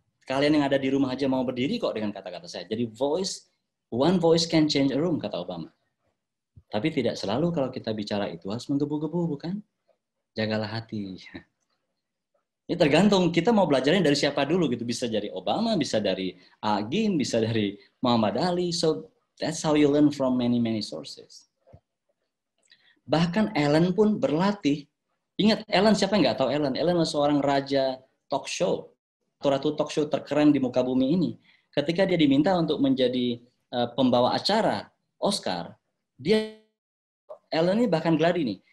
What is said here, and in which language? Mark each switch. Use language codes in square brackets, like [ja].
[id] Kalian yang ada di rumah aja mau berdiri kok dengan kata-kata saya. Jadi [en] one voice can change a room, [id] kata Obama. Tapi tidak selalu kalau kita bicara itu harus menggebu-gebu, bukan? Jagalah hati. Ini tergantung kita mau belajarnya dari siapa dulu gitu. Bisa dari Obama, bisa dari Agim, bisa dari Muhammad Ali. [en] So that's how you learn from many sources. [id] Bahkan Ellen pun berlatih. Ingat Ellen, siapa yang nggak tahu Ellen? Ellen adalah seorang raja talk show. Ratu talk show terkeren di muka bumi ini. Ketika dia diminta untuk menjadi pembawa acara Oscar, Ellen ini bahkan gladi nih.